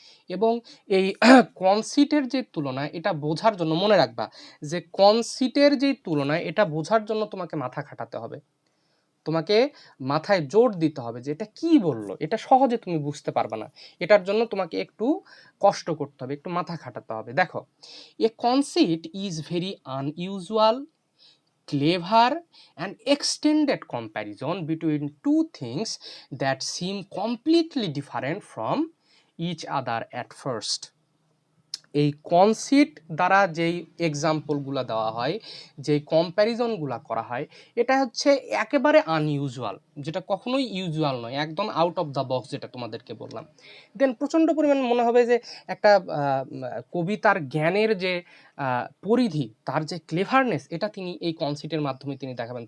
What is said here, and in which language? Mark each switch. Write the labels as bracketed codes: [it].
[bn] এবং এই কনসিটের যে তুলনা, এটা বোঝার জন্য মনে রাখবা যে কনসিটের যে তুলনা, এটা বোঝার জন্য তোমাকে মাথা খাটাতে হবে, তোমাকে মাথায় জোর দিতে হবে যে এটা কি বললো, এটা সহজে তুমি বুঝতে পারবে না, এটার জন্য তোমাকে একটু কষ্ট করতে হবে, একটু মাথা খাটাতে হবে। [en] দেখো, a conceit is very unusual, clever and extended comparison between two things that seem completely different from each other at first. [bn] এই কনসিট দ্বারা যেই এক্সাম্পলগুলো দেওয়া হয়, যেই কম্প্যারিজনগুলো করা হয়, এটা হচ্ছে একেবারে আনইউজুয়াল, যেটা কখনোই ইউজুয়াল নয়, একদম আউট অফ দ্য বক্স, যেটা তোমাদেরকে বললাম। দেন প্রচণ্ড পরিমাণ মনে হবে যে একটা কবিতার জ্ঞানের যে পরিধি, তার যে ক্লেভারনেস, এটা তিনি এই কনসিটের মাধ্যমে তিনি দেখাবেন।